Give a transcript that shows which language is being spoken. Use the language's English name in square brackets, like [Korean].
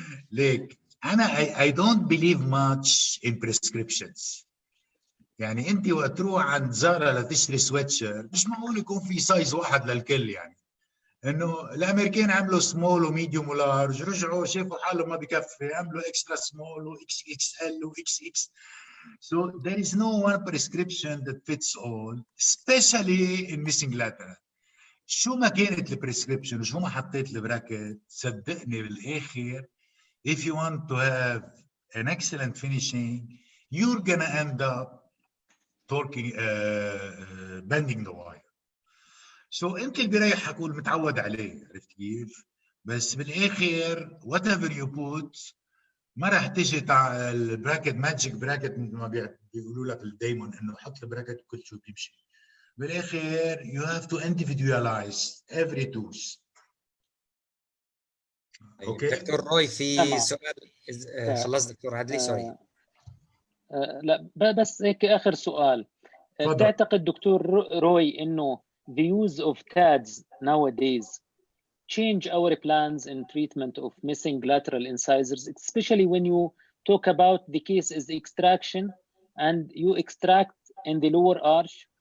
[Arabic] ليك انا [English] I don't believe much in prescriptions. [Arabic] يعني انت وقت تروح عند زارا لتشتري سويتشر مش معقول يكون في سايز واحد للكل يعني. انه الامريكان عملوا سمول وميديوم ولارج، رجعوا شافوا حالهم ما بكفي عملوا اكسترا سمول واكس اكس ال واكس اكس. [English] So there is no one prescription that fits all, especially in missing lateral. [Arabic] شو ما كانت البريسكريبشن وشو ما حطيت البراكت صدقني بالاخر [English] if you want to have an excellent finishing you're gonna end up torquing bending the wire. [Arabic] So انت اللي بيريحك والمتعود عليه، عرفت كيف؟ بس بالاخر [English] whatever you put [Arabic] ما راح تيجي تاع البراكت ماجيك براكت مثل ما بيقولوا لك الدايمون انه حط البراكت كل شيء بيمشي. بالاخر [English] you have to individualize every tooth. [Arabic] اوكي دكتور روي في سؤال خلص دكتور عدلي سوري. لا بس هيك اخر سؤال. تعتقد دكتور روي انه [English] the use of TADs nowadays change our plans in treatment of missing lateral incisors, especially when you talk about the case is extraction and you extract in the lower arch?